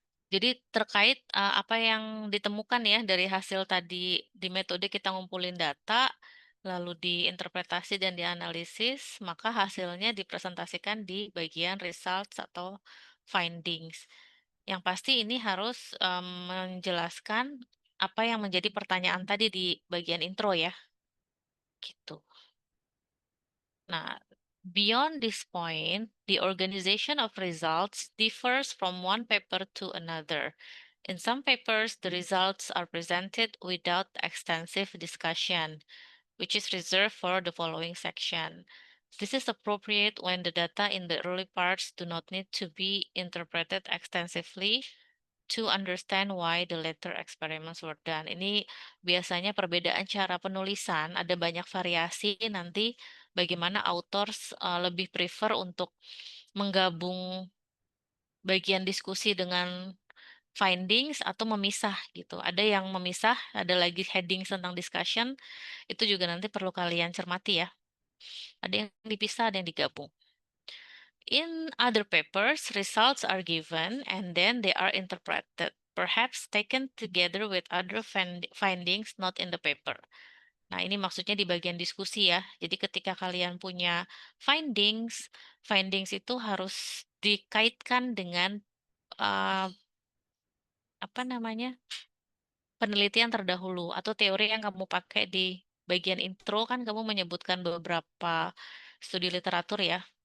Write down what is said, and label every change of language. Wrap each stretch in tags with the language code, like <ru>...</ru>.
<id>Jadi terkait apa yang ditemukan ya dari hasil tadi di metode kita ngumpulin data, lalu diinterpretasi dan dianalisis, maka hasilnya dipresentasikan di bagian results atau findings. Yang pasti ini harus menjelaskan apa yang menjadi pertanyaan tadi di bagian intro ya, gitu.</id> <en>Nah, beyond this point, the organization of results differs from one paper to another. In some papers, the results are presented without extensive discussion, which is reserved for the following section. This is appropriate when the data in the early parts do not need to be interpreted extensively to understand why the later experiments were done.</en> <id>Ini biasanya perbedaan cara penulisan, ada banyak variasi nanti bagaimana authors lebih prefer untuk menggabung bagian diskusi dengan findings atau memisah gitu. Ada yang memisah, ada lagi heading tentang discussion, itu juga nanti perlu kalian cermati ya. Ada yang dipisah, ada yang digabung.</id> <en>In other papers, results are given and then they are interpreted, perhaps taken together with other findings not in the paper.</en> <id>Nah, ini maksudnya di bagian diskusi ya. Jadi ketika kalian punya findings, findings itu harus dikaitkan dengan uh, apa namanya? Penelitian terdahulu atau teori yang kamu pakai di bagian intro kan kamu menyebutkan beberapa studi literatur ya.</id>